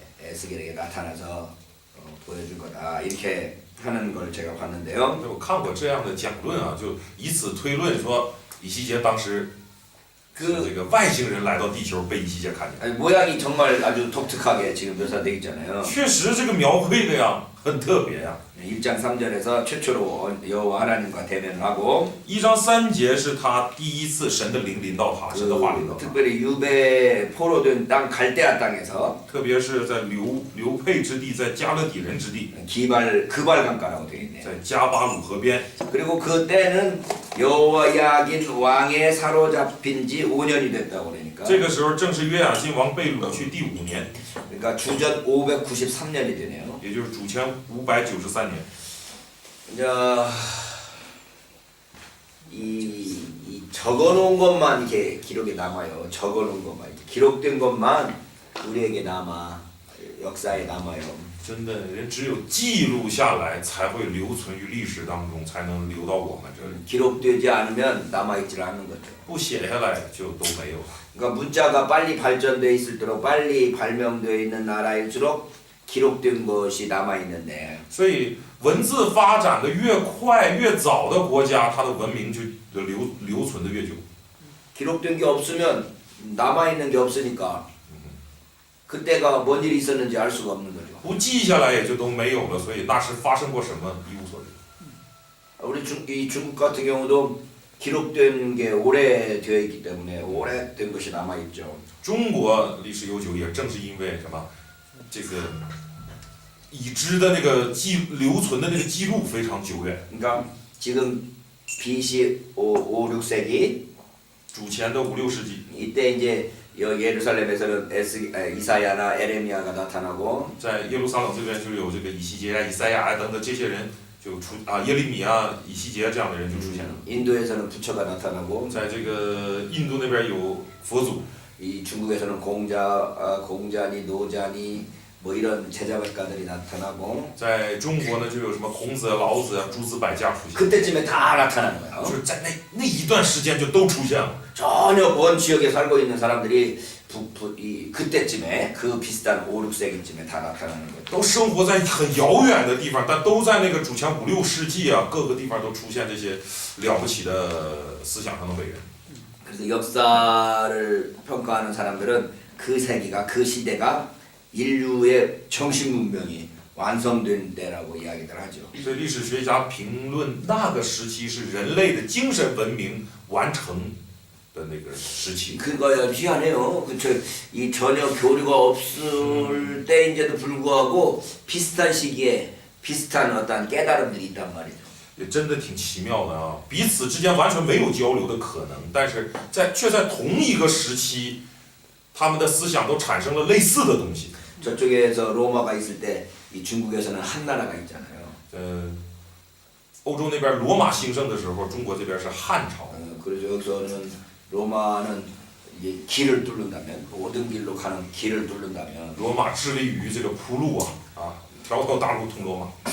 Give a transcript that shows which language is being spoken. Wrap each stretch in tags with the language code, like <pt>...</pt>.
<ko>에스겔에게 나타나서 보여준 거다 이렇게 하는 걸 제가 봤는데요.</ko> <zh>我看过这样的讲论啊，就以此推论说，以西结当时是这个外星人来到地球被以西结看见。</zh> <ko>아니, 모양이 정말 아주 독특하게 지금 묘사되어 있잖아요.</ko> <zh>确实这个描绘的呀很特别呀。</zh> <ko>1장 3절에서 최초로 여호와 하나님과 대면을 하고</ko> <zh>1章3节是他第一次神的灵临到他，神的话临到他，</zh> <ko>특별히 유배 포로된 땅 갈대아 땅에서</ko> <zh>特别是在流配之地，在加勒底人之地，</zh> <ko>그발 강가라고 되어 있네요.</ko> <zh>在加巴鲁河边。</zh> <ko>그리고 그때는 여호야긴 왕에 사로잡힌 지 5년이 됐다고 그러니까</ko> <zh>这个时候正是约雅斤王被掳去第5年，</zh> <ko>그러니까 주전 593년이 되네요.</ko> <zh>也就是主前593年。</zh> <ko>이제 이 적어놓은 것만 이렇게 기록에 남아요. 적어놓은 것만 이렇게 기록된 것만 우리에게 남아 역사에 남아요.</ko> <zh>真的，人只有记录下来，才会留存于历史当中，才能留到我们这里。</zh> <ko>기록되지 않으면 남아있질 않는 거죠.</ko> <zh>不写下来就都没有了。</zh> <ko>그러니까 문자가 빨리 발전돼 있을수록 빨리 발명되어 있는 나라일수록 기록된 것이 남아 있는데</ko> <zh>所以文字发展的越快越早的国家，它的文明就留存的越久。</zh> <ko>기록된 게 없으면 남아 있는 게 없으니까 그때가 뭔 일이 있었는지 알 수가 없는 거죠.</ko> <zh>不记下来也就都没有了，所以那时发生过什么一无所知。</zh> <ko>우리 이 중국 같은 경우도 기록된 게 오래되어 있기 때문에 오래된 것이 남아 있죠.</ko> <zh>中国历史悠久，也正是因为什么，这个已知的那个留存的那个记录非常久远。</zh> <ko>그러니까 지금 BC 5, 6세기</ko> <zh>主前的5、6世纪，</zh> <ko>이때 이제 예루살렘에서는 이사야나 에레미야가 나타나고</ko> <zh>在耶路撒冷这边就有这个以西结啊、以赛亚啊等等这些人就耶利米啊、以西结这样的人就出现了。</zh> <ko>인도에서는 부처가 나타나고</ko> <zh>在这个印度那边有佛祖，</zh> <ko>이 중국에서는 공자니 노자니 뭐 이런 제자백가들이 나타나고</ko> <zh>在中国呢就有什么孔子、老子啊、诸子百家出现，</zh> <ko>그때쯤에 다 나타나는 거예요.</ko> <zh>就是在那一段时间就都出现了。</zh> <ko>전혀 먼 지역에 살고 있는 사람들이 그때쯤에 그 비슷한 5, 6세기쯤에 다 나타나는 거죠.</ko> <zh>都生活在很遥远的地方，但都在那个主前5、6世纪啊，各个地方都出现这些了不起的思想上的伟人。</zh> <ko>그래서 역사를 평가하는 사람들은 그 세기가 그 시대가 인류의 정신 문명이 완성된 때라고 이야기들 하죠.</ko> <zh>所以历史学家评论那个时期是人类的精神文明完成的那个时期。</zh> <ko>그거야 희한해요. 그쵸? 이 전혀 교류가 없을 때인데도 불구하고 비슷한 시기에 비슷한 어떤 깨달음들이 있단 말이죠.</ko> <zh>也真的挺奇妙的啊，彼此之间完全没有交流的可能，但是却在同一个时期，他们的思想都产生了类似的东西。</zh> <ko>저쪽에서 로마가 있을 때 이 중국에서는 한 나라가 있잖아요.</ko> <zh>欧洲那边罗马兴盛的时候，中国这边是汉朝。</zh> <ko>그래서 여기서는 로마는 이게 길을 뚫는다면 모든 길로 가는 길을 뚫는다면</ko> <zh>罗马致力于这个铺路啊，条条大路通罗马。</zh>